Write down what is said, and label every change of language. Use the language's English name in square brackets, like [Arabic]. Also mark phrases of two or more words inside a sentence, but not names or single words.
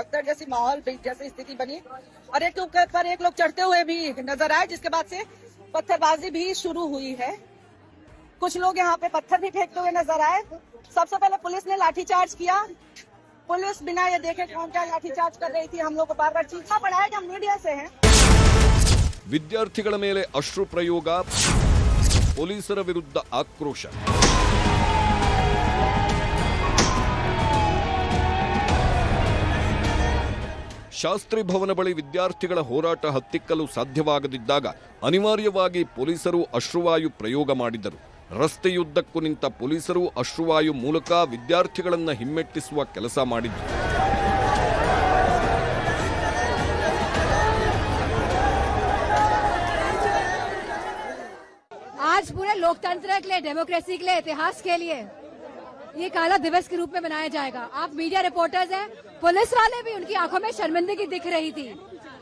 [Hindi] भगदड़ जैसी माहौल जैसी स्थिति बनी और एक पर एक लोग चढ़ते हुए भी नजर आए, जिसके बाद से पत्थरबाजी भी शुरू हुई है। कुछ लोग यहाँ पे पत्थर भी फेंकते हुए नजर आए। सबसे पहले पुलिस ने लाठीचार्ज किया। पुलिस बिना ये देखे कौन क्या लाठीचार्ज कर रही थी, हम लोग को बार बार चीखना पड़ा है कि हम मीडिया से हैं। [Kannada] ವಿದ್ಯಾರ್ಥಿಗಳ ಮೇಲೆ ಅಶ್ರು ಪ್ರಯೋಗ, ಪೊಲೀಸರ ವಿರುದ್ಧ ಆಕ್ರೋಶ. ಶಾಸ್ತ್ರಿ ಭವನ ಬಳಿ ವಿದ್ಯಾರ್ಥಿಗಳ ಹೋರಾಟ ಹತ್ತಿಕ್ಕಲು ಸಾಧ್ಯವಾಗದಿದ್ದಾಗ ಅನಿವಾರ್ಯವಾಗಿ ಪೊಲೀಸರು ಅಶ್ರುವಾಯು ಪ್ರಯೋಗ ಮಾಡಿದರು. ರಸ್ತೆಯುದ್ದಕ್ಕೂ ನಿಂತ ಪೊಲೀಸರು ಅಶ್ರುವಾಯು ಮೂಲಕ ವಿದ್ಯಾರ್ಥಿಗಳನ್ನು ಹಿಮ್ಮೆಟ್ಟಿಸುವ ಕೆಲಸ ಮಾಡಿದರು. [Hindi] आज पूरे लोकतंत्र के लिए, डेमोक्रेसी के लिए, इतिहास के लिए ये काला दिवस के रूप में मनाया जाएगा। आप मीडिया रिपोर्टर्स हैं, पुलिस वाले भी, उनकी आंखों में शर्मिंदगी दिख रही थी।